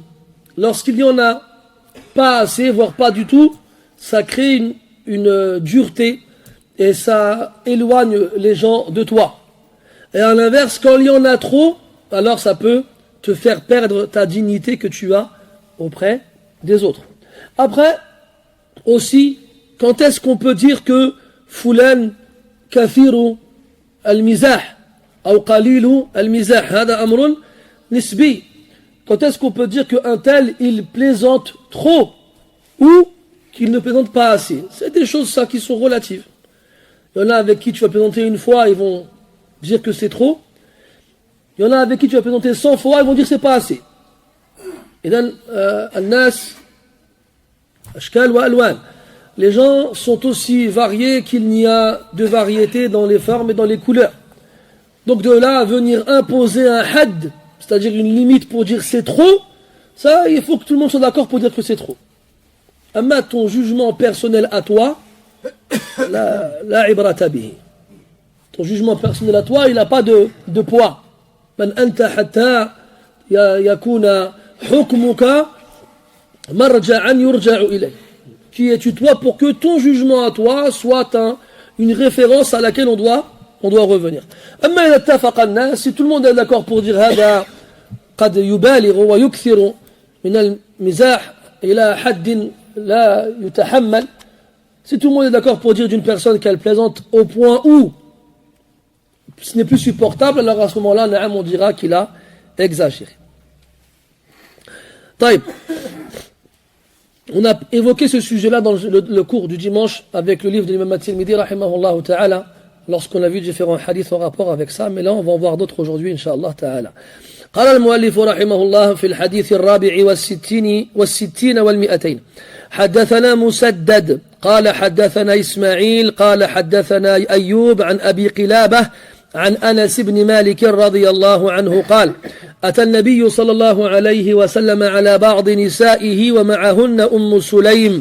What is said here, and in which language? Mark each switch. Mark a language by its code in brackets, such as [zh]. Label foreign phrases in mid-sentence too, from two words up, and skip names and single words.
[fr] Lorsqu'il n'y en a pas assez, voire pas du tout, ça crée une dureté et ça éloigne les gens de toi. Et à l'inverse, quand il y en a trop, alors ça peut te faire perdre ta dignité que tu as auprès des autres. Après, aussi, quand est-ce qu'on peut dire que [ar] فلان كثير المزاح [fr] ou [ar] قليل المزاح? هذا أمر نسبي. [fr] Quand est-ce qu'on peut dire qu'un tel, il plaisante trop ou qu'il ne plaisante pas assez? C'est des choses, ça, qui sont relatives. Il y en a avec qui tu vas plaisanter une fois, ils vont dire que c'est trop. Il y en a avec qui tu vas plaisanter 100 fois, ils vont dire que c'est pas assez. Et donc, [ar] الناس أشكال وألوان. [fr] Les gens sont aussi variés qu'il n'y a de variété dans les formes et dans les couleurs. Donc de là à venir imposer un had, c'est-à-dire une limite pour dire c'est trop, ça, il faut que tout le monde soit d'accord pour dire que c'est trop. Amma ton jugement personnel à toi, [ar] لا عبرة به. [fr] Ton jugement personnel à toi, il n'a pas de poids. [ar] من أنت حتى يكون حكمك مرجعا يرجع إليه. [fr] Qui es-tu toi pour que ton jugement à toi soit une référence à laquelle on doit revenir. [ar] أما إذا اتفق الناس, [fr] si tout le monde est d'accord pour dire [ar] هذا قد يبالغ ويكثر من المزاح إلى حد لا يتحمل, [fr] si tout le monde est d'accord pour dire d'une personne qu'elle plaisante au point où ce n'est plus supportable, alors à ce moment-là, na'am, on dira qu'il a exagéré. Taïb. On a évoqué ce sujet-là dans le cours du dimanche avec le livre de l'imam At-Tirmidhi, [ar] رحمه الله تعالى, [fr] lorsqu'on a vu différents hadiths en rapport avec ça, mais là on va en voir d'autres aujourd'hui, [ar] إن شاء الله تعالى. قال المؤلف رحمه الله في الحديث الرابع والستين والمئتين حدثنا مسدد قال حدثنا إسماعيل قال حدثنا أيوب عن أبي قلابة عن أنس بن مالك رضي الله عنه قال أتى النبي صلى الله عليه وسلم على بعض نسائه ومعهن أم سليم.